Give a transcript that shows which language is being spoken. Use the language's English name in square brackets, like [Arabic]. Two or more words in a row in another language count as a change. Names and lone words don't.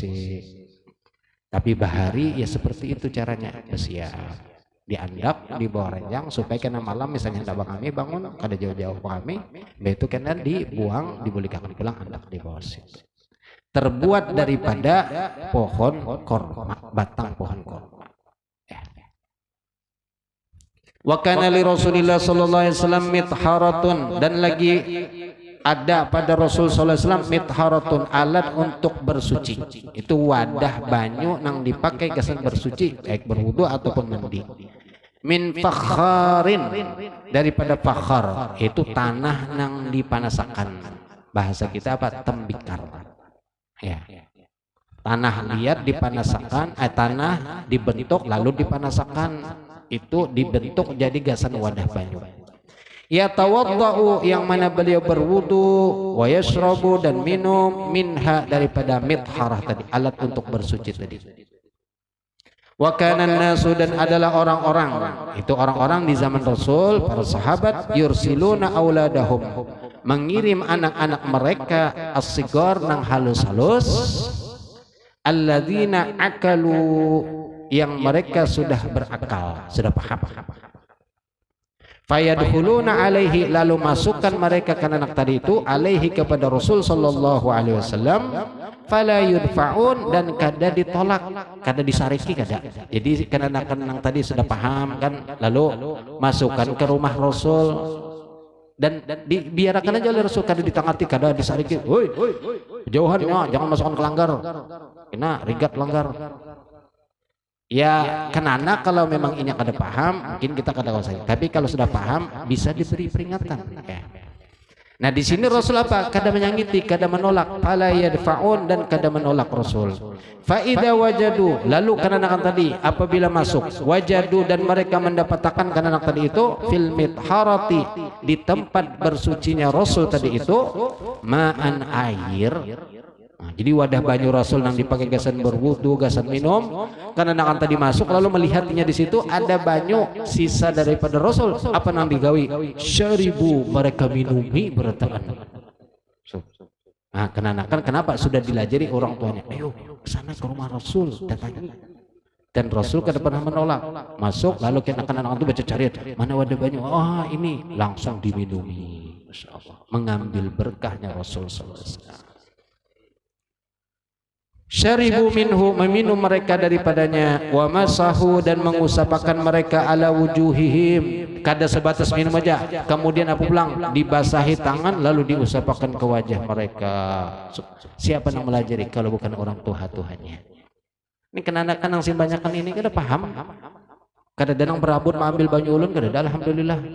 [Banjar] Tapi bahari ya seperti itu caranya, bersiap, diandak di bawah ranjang supaya kena malam misalnya tidak kami bangun kada jauh-jauh kami, itu kena dibuang, dibolehkan pulang andak di bawah situ. [Indonesian] Terbuat daripada pohon korma, batang pohon korma. [Arabic] وكان لرسول الله صلى الله عليه وسلم مطهرة, [Indonesian] dan lagi ada pada Rasul [Arabic] صلى الله عليه وسلم [Indonesian] mitharatun, alat untuk bersuci. [Banjar] Itu wadah banyu nang dipakai gasan bersuci, baik berwudu ataupun mandi. [Arabic] من فخار, [Banjar] daripada fakhar, itu tanah nang dipanasakan. [Indonesian] Bahasa kita apa? Tembikar. Ya. [Banjar] Tanah liat dipanasakan, tanah dibentuk lalu dipanasakan. Itu dibentuk jadi gasan wadah banyu. [Arabic] يتوضأ, [Indonesian] yang mana beliau berwudu, [Arabic] ويشرب, [Indonesian] dan minum, minha, daripada mitharah tadi, alat untuk bersuci tadi. [Arabic] وكان الناس, [Indonesian] dan adalah orang-orang, itu orang-orang di zaman Rasul, para sahabat, [Arabic] يرسلون أولادهم, [Indonesian] mengirim anak-anak mereka, [Banjar] as-sigar nang halus-halus, [Arabic] الذين عقلوا, [Indonesian] yang mereka sudah berakal, sudah paham. [Arabic] فيدخلون عليه, [Banjar] lalu masukkan mereka kan anak tadi itu alaihi kepada Rasul [Arabic] صلى الله عليه وسلم فلا يدفعون, [Banjar] dan kada ditolak, kada disariki, kada. Jadi kan anak-anak tadi sudah paham kan, lalu masukkan ke rumah Rasul dan dibiarkan aja oleh Rasul, kada ditangati, kada disariki. Woi, jauhannya, jangan masukkan ke langgar. Kena rigat langgar. Ya kenana kalau memang ini kada paham, mungkin kita kada usah. [Indonesian] Tapi kalau sudah paham bisa diberi peringatan. Nah di sini Rasul apa? [Banjar] Kada menyangiti, kada menolak. [Arabic] فلا يدفعون, [Banjar] dan kada menolak Rasul. [Arabic] فإذا وجدوا, [Indonesian] lalu kanak tadi apabila masuk, wajadu, dan mereka mendapatkan kanak tadi itu [Arabic] في المطهرة, [Indonesian] di tempat bersucinya Rasul tadi itu, ma'an, air. [Banjar] Nah, jadi wadah banyu Rasul yang dipakai gasan berwudu, gasan minum, karena anak tadi masuk lalu melihatnya di situ ada banyu sisa daripada Rasul, apa nang digawi? Syaribu, mereka minumi bertahan. Nah, kenakan kenapa sudah dilajari orang tuanya? Ayo ke sana ke rumah Rasul, datangi. Dan Rasul kada pernah menolak. Masuk lalu anak-anak itu baca carian, mana wadah banyu? [Indonesian] Oh, ini langsung diminumi. Masyaallah, mengambil berkahnya Rasul [Arabic] صلى الله عليه وسلم. شربوا منه, [Banjar] meminum mereka daripadanya, [Arabic] ومسحوا, [Banjar] dan mengusapakan mereka [Arabic] على وجوههم, [Banjar] kada sebatas minum aja, kemudian apa pulang dibasahi tangan lalu diusapakan ke wajah mereka. [Indonesian] Siapa yang melajari kalau bukan orang Tuhannya? [Banjar] Ini kenanakan yang simbanyakan ini kada paham, kada danang berabut mengambil banyu ulun, kada alhamdulillah.